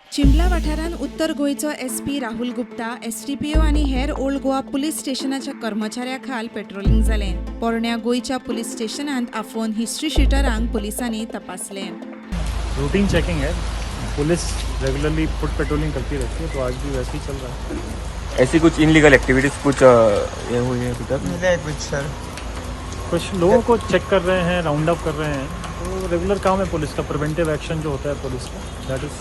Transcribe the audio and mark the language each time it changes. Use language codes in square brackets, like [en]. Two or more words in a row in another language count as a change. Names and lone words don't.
[kok] चिंबला वाठारांत उत्तर गोंयचो एसपी राहुल गुप्ता, एसडीपीओ आनी हेर ओल्ड गोवा पुलीस स्टेशनाच्या कर्मचाऱ्यां खाल पेट्रोलिंग जालें. पोरण्या गोंयच्या पुलीस स्टेशनांत आफोवन हिस्ट्री शीटरांक पुलिसांनी तपासलें. [en] routine checking [hi] है. पुलिस [en] regularly foot patrolling [hi] करती रहती है, तो आज भी वैसे ही चल रहा है. ऐसी कुछ [en] illegal activities [hi] कुछ ये हुई है अभी तक? मिला है कुछ सर. कुछ लोगों को चेक कर रहे हैं, [en] round up [hi] कर रहे हैं. तो रेगुलर काम है पुलिस का, [en] preventive action [hi] जो होता है पुलिस का, [en] that is.